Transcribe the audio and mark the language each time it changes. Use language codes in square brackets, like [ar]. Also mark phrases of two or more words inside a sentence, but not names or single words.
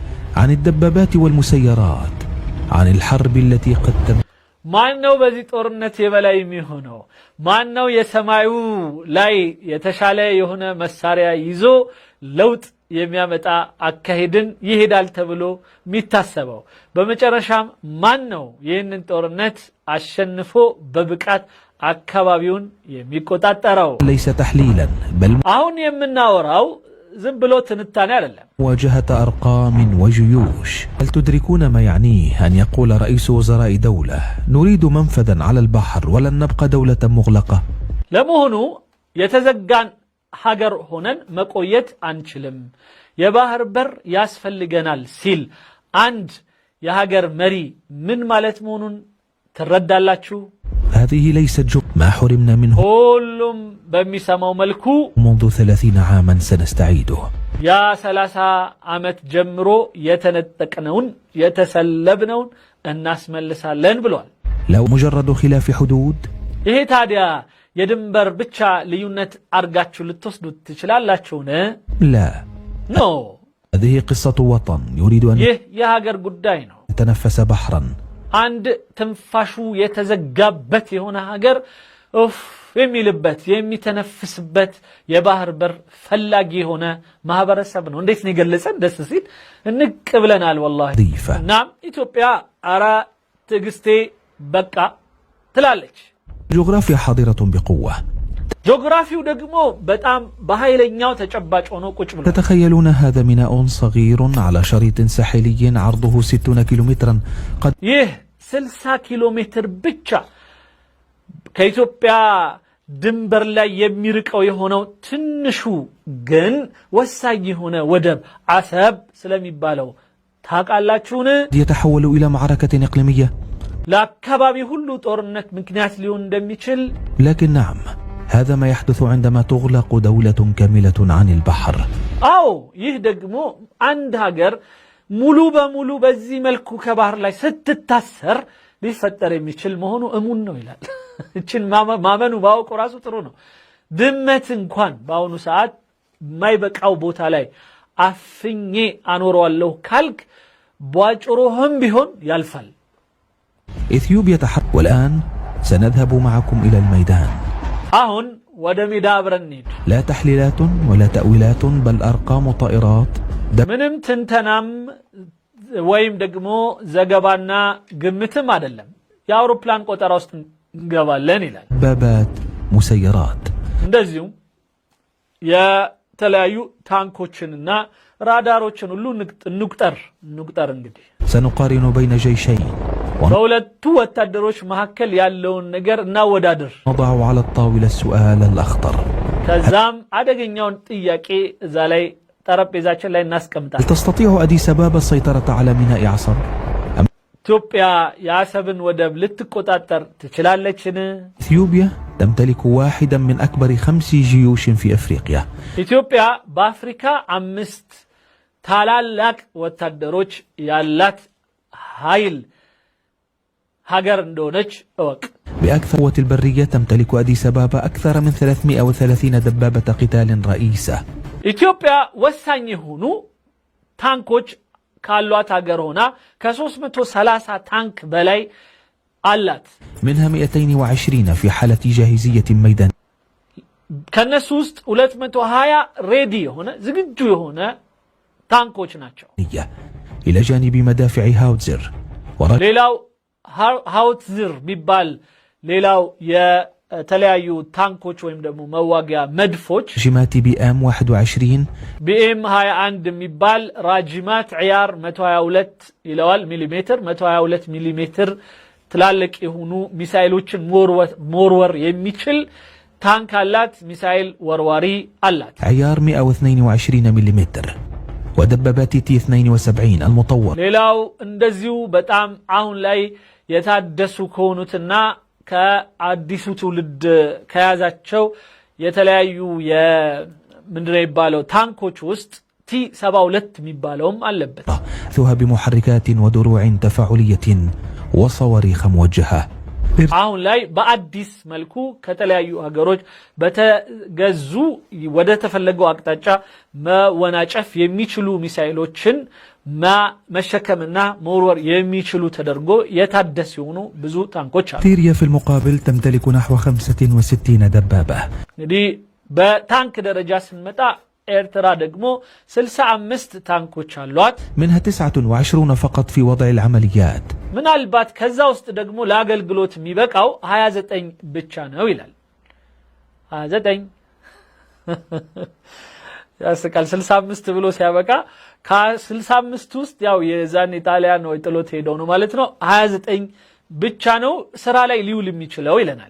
[ar] عن الدبابات والمسيرات عن الحرب التي قد [am] ማነው በዚህ ጦርነት የበላይ የሚሆነው? ማነው የሰማዩ ላይ የተሻለ የሆነ መሳሪያ ይዞ ለውጥ የሚያመጣ አካሄድን ይሄዳል ተብሎ የሚታሰበው? በመጨረሻም ማነው ይህንን ጦርነት አሸንፎ በብቃት አካባቢውን የሚቆጣጠረው? [ar] ليس تحليلا بل [am] አሁን የምናወራው ዝም ብሎ ትንታኔ አይደለም። [ar] مواجهة أرقام وجيوش. هل تدركون ما يعنيه أن يقول رئيس وزراء دولة نريد منفذا على البحر ولن نبقى دولة مغلقة؟ [am] ለመሆኑ የተዘጋን ሀገር ሆነን መቆየት አንችልም፣ የባህር በር ያስፈልገናል ሲል አንድ የሀገር መሪ ምን ማለት መሆኑን ትረዳላችሁ? [ar] هذه ليست ما حرمنا منه [am] ሁሉም በሚሰማው መልኩ [ar] منذ 30 عاما سنستعيده [am] ያ 30 ዓመት ጀምሮ የተነጠቅነውን የተሰለብነውን እናስመልሳለን ብሏል። [ar] لو مجرد خلاف حدود [am] ይሄ ታዲያ የድንበር ብቻ ልዩነት አርጋችሁ ልትወስዱት ትችላላችሁን? [ar] لا [am] ኖ [ar] هذه قصة وطن يريد أن [am] ይህ የሀገር ጉዳይ ነው። [ar] يتنفس بحرا [am] አንድ ትንፋሹ የተዘጋበት የሆነ ሀገር ኡፍ የሚልበት የሚተነፍስበት የባህር በር ፈላጊ የሆነ ማህበረሰብ ነው። እንዴት ነው የገለጸን? ደስ ሲል እንቅ ብለናል ወላሂ። እናም ኢትዮጵያ አራ ትግስቴ በቃ ትላለች። [ar] جغرافيا حاضرة بقوة [am] ጂኦግራፊው ደግሞ በጣም በኃይለኛው ተጨባጭ ሆኖ ቁጭ ብሏል። [ar] تتخيلون هذا ميناء صغير على شريط ساحلي عرضه 60 كيلومترا قد [am] ይህ 60 ኪሎ ሜትር ብቻ ከኢትዮጵያ ድንበር ላይ የሚርቀው የሆነው ትንሹ ግን ወሳኝ የሆነ ወደብ አሰብ ስለሚባለው ታውቃላችሁን? [ar] يتحول إلى معركة إقليمية [am] ለአካባቢ ሁሉ ጦርነት ምክንያት ሊሆን እንደሚችል [ar] لكن نعم هذا ما يحدث عندما تغلق دولة كاملة عن البحر [am] አዎ ይህ ደግሞ አንድ ሀገር ሙሉ በሙሉ በዚህ መልኩ ከባህር ላይ ስትታሰር ሊፈጠር የሚችል መሆኑ እሙን ነው ይላል። እቺን ማመኑ ባውቁ ራሱ ጥሩ ነው። ድመት እንኳን በአሁኑ ሰዓት የማይበቃው ቦታ ላይ አፍኜ አኖረዋለሁ ካልክ ቧጭሮህም ቢሆን ያልፋል። [ar] إثيوبيا تحرك والآن سنذهب معكم إلى الميدان [am] አሁን ወደ ሜዳ አብረን እንሂድ። [ar] لا تحليلات ولا تأويلات بل أرقام طائرات [am] ምንም ትንተናም ወይም ደግሞ ዘገባና ግምትም አይደለም፣ የአውሮፕላን ቆጠራ ውስጥ እንገባለን ይላል። [ar] دبابات مسيرات [am] እንደዚሁም የተለያዩ ታንኮችንና ራዳሮችን ሁሉ እንቁጠር እንግዲህ [ar] سنقارن بين جيشين [am] በሁለቱ ወታደሮች መካከል ያለውን ነገር እናወዳድር። [ar] نضع على الطاولة السؤال الأخطر [am] ከዛም አደገኛውን ጥያቄ እዛ ላይ ጠረጴዛችን ላይ እናስቀምጣለን። [ar] هل تستطيع أديس أبابا السيطرة على ميناء عصب؟ [am] ኢትዮጵያ የአሰብን ወደብ ልትቆጣጠር ትችላለችን? [ar] إثيوبيا تمتلك واحدا من أكبر 5 جيوش في أفريقيا [am] ኢትዮጵያ በአፍሪካ 5 ታላላቅ ወታደሮች ያላት ኃይል ሀገር እንደሆነች እወቅ። [ar] بأكثر قوة البرية تمتلك أديس أبابا أكثر من 330 دبابة قتال رئيسة [am] ኢትዮጵያ ወሳኝ የሆኑ ታንኮች ካሏት ሀገር ሆና ከ330 ታንክ በላይ አላት። [ar] منها 220 في حالة جاهزية ميدان [am] ከነሱ ውስጥ 220 ሬዲ የሆነ ዝግጁ የሆነ ታንኮች ናቸው። [ar] إلى جانب مدافع هاوتزر [am] ሌላው ሃውትዝር ቢባል ሌላው የተለያዩ ታንኮች ወይም ደግሞ መዋጊያ መድፎች ራጂማት BM 21 BM 21 የሚባል ራጂማት ዕያር 122 ይለዋል ሚሊሜትር 122 ሚሊሜትር ትላልቅ የሆኑ ሚሳኤሎችን ሞርወር የሚችል ታንክ አላት። ሚሳኤል ወርዋሪ አላት። ዕያር 122 ሚሊሜትር [ar] ودبابات T-72 المطور [am] ሌላው እንደዚሁ በጣም አሁን ላይ የታደሱ ከሆኑትና ከአዲሱ ትውልድ ከያዛቸው የተለያዩ ምንድነው ይባለው ታንኮች ውስጥ T-72 የሚባለውም አለበት። [ar] ثها بمحركات ودروع تفاعلية وصواريخ موجهة [am] አሁን ላይ በአዲስ መልኩ ከተለያዩ ሀገሮች በተገዙ ወደ ተፈለገው አቅጣጫ መወናጨፍ የሚችሉ ሚሳኤሎችን መሸከምና መወርወር የሚችሉ ተደርጎ የታደሱ የሆኑ ብዙ ታንኮች አሉ። [ar] سيريا في المقابل تمتلك نحو 65 دبابة. [am] እንግዲህ በታንክ ደረጃ ስንመጣ ኤርትራ ደግሞ 65 ታንኮች አሏት። [ar] منها 29 فقط في وضع العمليات. [am] ምናልባት ከዛ ውስጥ ደግሞ ለአገልግሎት የሚበቃው 29 ብቻ ነው ይላል። 29 ያስቃል። 65 ብሎ ሲያበቃ ከ65 ውስጥ ያው የዛን ኢጣሊያን ወይ ጥሎት ሄደው ነው ማለት ነው። 29 ብቻ ነው ስራ ላይ ሊውል የሚችለው ይለናል።